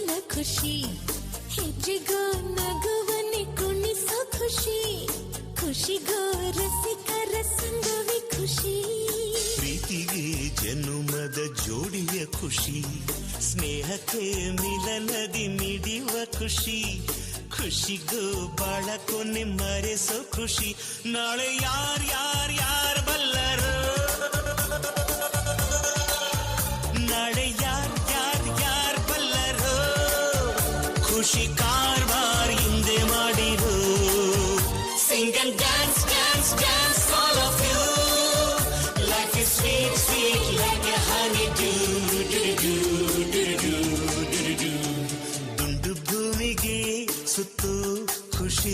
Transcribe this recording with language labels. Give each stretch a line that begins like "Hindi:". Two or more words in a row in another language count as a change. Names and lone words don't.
Kannada: ಖುಷಿ ಹೆಜ್ಜೆಗೋ ನಗುವನೆ ಕುಣಿಸೋ ಖುಷಿ ಖುಷಿಗೋ ರಸಿಕರ ಸಂಗವೇ ಖುಷಿ ಪ್ರೀತಿಗೆ ಜನುಮದ ಜೋಡಿಯ ಖುಷಿ ಸ್ನೇಹಕ್ಕೆ ಮಿಲನದಿ ಮಿಡಿಯುವ ಖುಷಿ ಖುಷಿಗೂ ಬಾಳ ಕೊನೆ ಮರೆಸೋ ಖುಷಿ ನಾಳೆ ಯಾರ್ ಬಲ್ಲರು ನಾಳೆ ಯಾರ್ ಬಲ್ಲರು ಖುಷಿ ಕಾರ್ಬಾರ್ ಹಿಂದೆ ಮಾಡಿರು
English: sing and dance dance dance all of you life is sweet sweet like a honey dew
Kannada: ದುಂಡು ಭೂಮಿಗೆ ಸುತ್ತು ಖುಷಿ